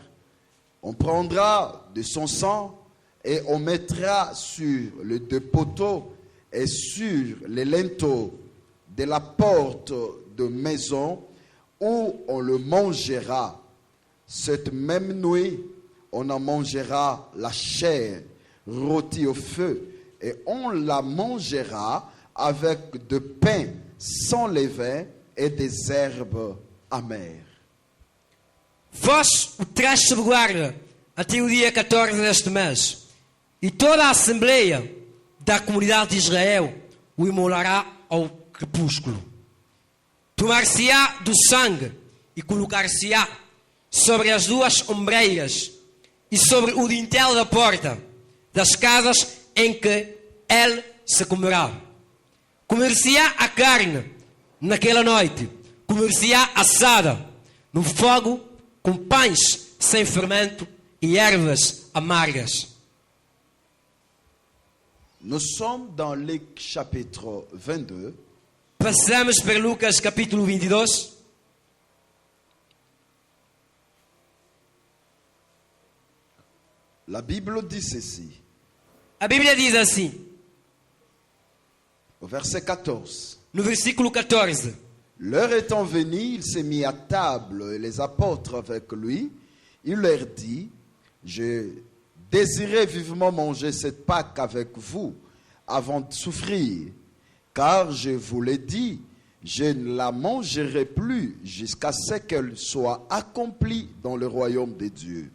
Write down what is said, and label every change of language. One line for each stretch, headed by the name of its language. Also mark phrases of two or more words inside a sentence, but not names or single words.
French: On prendra de son sang et on mettra sur les deux poteaux et sur les linteaux de la porte de maison où on le mangera. Cette même nuit, on en mangera la chair rôtie au feu, et on la mangera avec de pain sans levain et des herbes amères.
Portuguese: Vós o traz sob guarda até o dia 14 deste mês, e toda a assembleia da comunidade de Israel o imolará ao crepúsculo. Tomar-se-á do sangue e colocar-se-á sobre as duas ombreiras e sobre o dintel da porta das casas em que ele se comerá. Comer-se-á a carne naquela noite, comer-se-á assada no fogo com pães sem fermento e ervas amargas.
French: Nous sommes dans Luc chapitre 22.
Portuguese: Passamos para Lucas capítulo 22.
French: La Bible dit ceci,
Portuguese: A Bíblia diz assim,
French: au verset 14.
Portuguese: no versículo 14.
French: L'heure étant venue, il s'est mis à table et les apôtres avec lui. Il leur dit, je désirais vivement manger cette Pâque avec vous avant de souffrir, car je vous l'ai dit, je ne la mangerai plus jusqu'à ce qu'elle soit accomplie dans le royaume de Dieu.